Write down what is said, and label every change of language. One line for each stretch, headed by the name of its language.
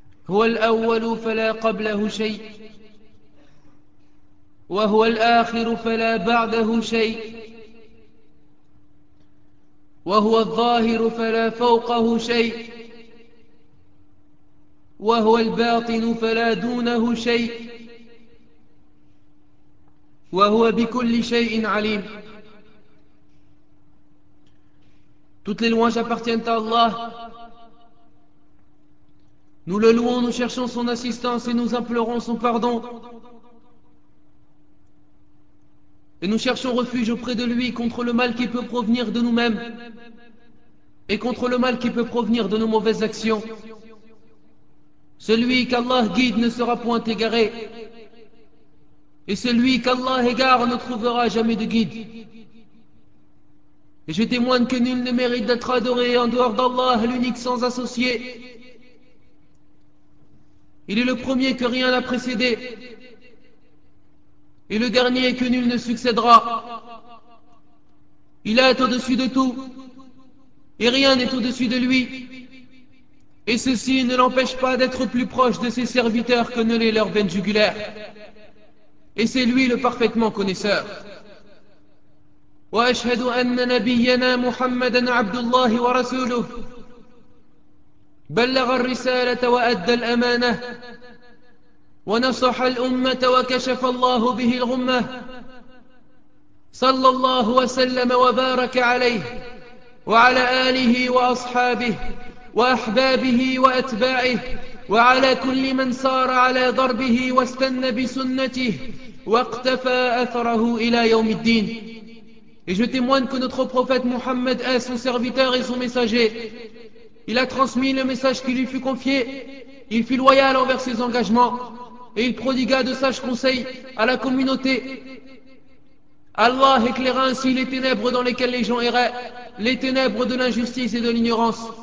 Arabic: هو الأول فلا قبله شيء، وهو الآخر فلا بعده شيء، وهو الظاهر فلا فوقه شيء، وهو الباطن فلا دونه شيء، وهو بكل شيء عليم.
French: Toutes les louanges appartiennent à Allah. Nous le louons, nous cherchons son assistance et nous implorons son pardon. Et nous cherchons refuge auprès de lui contre le mal qui peut provenir de nous-mêmes et contre le mal qui peut provenir de nos mauvaises actions. Celui qu'Allah guide ne sera point égaré, et celui qu'Allah égare ne trouvera jamais de guide. Et je témoigne que nul ne mérite d'être adoré en dehors d'Allah, l'unique sans associé. Il est le premier que rien n'a précédé, et le dernier que nul ne succédera. Il est au-dessus de tout, et rien n'est au-dessus de lui. Et ceci ne l'empêche pas d'être plus proche de ses serviteurs que ne l'est leur veine jugulaire. Et c'est lui le parfaitement connaisseur.
Arabic: وَأَشْهَدُ أَنَّ نَبِيَّنَا مُحَمَّدًا عَبْدُ اللَّهِ وَرَسُولُهُ بلغ الرسالة وأدى الأمانة ونصح الأمة وكشف الله به الغمة صلى الله وسلم وبارك عليه وعلى آله وأصحابه وأحبابه وأتباعه وعلى كل من سار على دربه واستنى بسنته واقتفى أثره إلى يوم الدين.
French: Et je témoigne que notre prophète Mohammed est son serviteur et son messager. Il a transmis le message qui lui fut confié, il fut loyal envers ses engagements et il prodigua de sages conseils à la communauté. Allah éclaira ainsi les ténèbres dans lesquelles les gens erraient, les ténèbres de l'injustice et de l'ignorance.